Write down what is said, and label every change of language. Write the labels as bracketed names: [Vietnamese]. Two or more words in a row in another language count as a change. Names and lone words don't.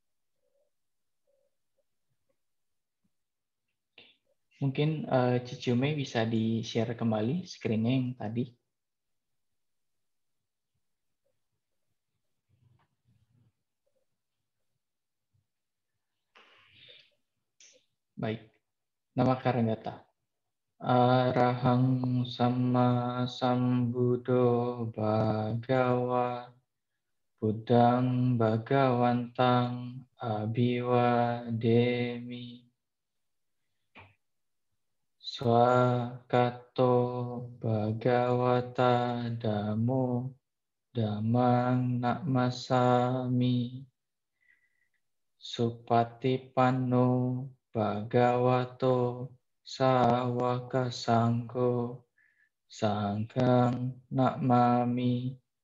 [Indonesian] Mungkin Ciciume bisa di-share kembali screen-nya yang tadi. Baik, [Pali] Namakara Gata. Arahang sama sambuddho bhagawa buddhang bhagawantang abhiwademi swakato bhagawata dhammo dhammang namasami supatipanno bhagavato sawaka sanggo sanghang namami.